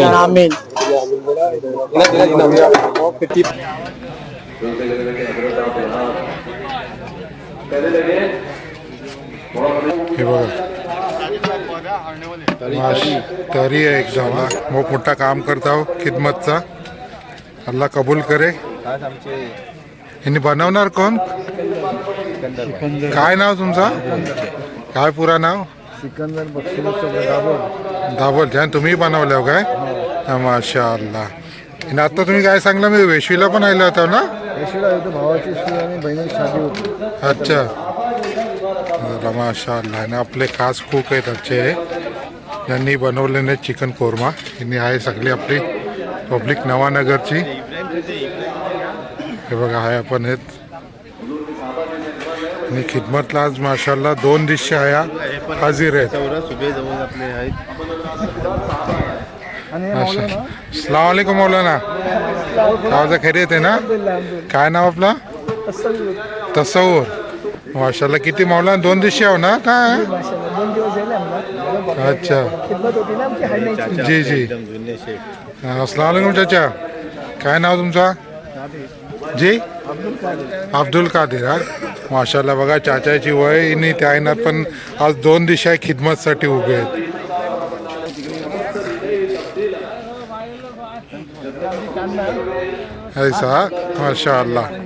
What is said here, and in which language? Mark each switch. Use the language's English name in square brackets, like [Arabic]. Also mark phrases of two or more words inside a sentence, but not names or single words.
[Marathi] आमीन. हे बघा तरी आहे एकदम मोठा काम करता हो खिदमतचा. [Hindi] अल्लाह कबूल करे. [Marathi] ह्यांनी बनवणार कोण? काय नाव तुमचं? काय पुरा नाव? सिकंदर दाबोल. ध्यान तुम्ही बनवलं काय? माशाअल्लाह. आणि आता तुम्ही काय सांगला मी वेशवीला पण आला होता ना? भावाची आणि बहिणीची शादी होती. अच्छा माशाअल्लाह. आणि आपले खास कुक आहेत आजचे यांनी बनवले नाही चिकन कोरमा. यांनी आहे सगळी आपली पब्लिक नवानगरची. हे बघा आहे आपण आहेत. आणि खिदमतला आज माशाअल्लाह 2 दिवशी आया हाजीर आहेत. [Arabic] السلام عليكم मौलाना. [Marathi] आवाज खैरियत आहे ना? काय नाव आपला? तसव्वुर. माशाअल्लाह. किती मौलाना 2 दिवशी आहो ना काय? [Hindi] अच्छा जी जी. [Arabic] السلام عليكم [Marathi] चाचा. काय नाव तुमचा? जी अब्दुल कादिर. हा माशाअल्लाह. बघा चाचाची वय आणि त्या आईनात पण आज 2 दिवशी खिदमतसाठी उभे आहेत. [Hindi] ऐसा माशाअल्लाह.